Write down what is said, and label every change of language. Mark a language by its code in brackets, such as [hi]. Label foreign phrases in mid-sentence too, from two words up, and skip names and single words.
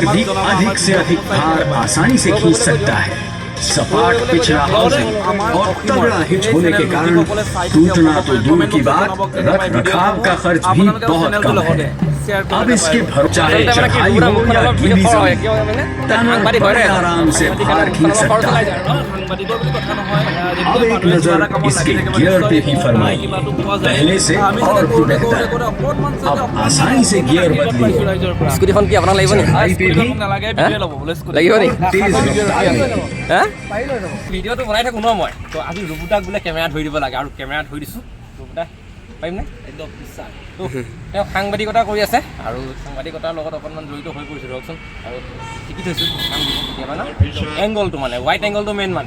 [hi] भी अधिक से अधिक भार आसानी से खींच सकता है सपाट पिछड़ा हाउसिंग और तगड़ा हिच होने के कारण टूटना तो दूर की बात रख रखाव का खर्च भी बहुत कम है अब इसके चाहे चढ़ाई हो या गीली जमीन टनर बड़े आराम से भार खींच सकता है अब एक नजर इसके गियर पे भी फरमाइए पहले से और भी बेहतर अब आसानी से गियर बदलिए [as] স্কুটিখন কি আপোনাক লাগিব নেকি লাগিব নেকি [hi] तेज रफ्तार में [as] ভিডিঅ'টো বনাই থাকোঁ ন মই তো আজি ৰুবুদাক বোলে কেমেৰা ধৰি দিব লাগে আৰু কেমেৰা ধৰি দিছোঁ ৰুবুদা পাৰিমনে একদম বিশ্বাস তেওঁ সাংবাদিকতা কৰি আছে আৰু সাংবাদিকতাৰ লগত অকণমান জড়িত হৈ পৰিছোঁ ধৰকচোন আৰু শিকি থৈছোঁ কাম দিব কেতিয়াবা ন এংগলটো মানে হোৱাইট এংগলটো মেইন মানে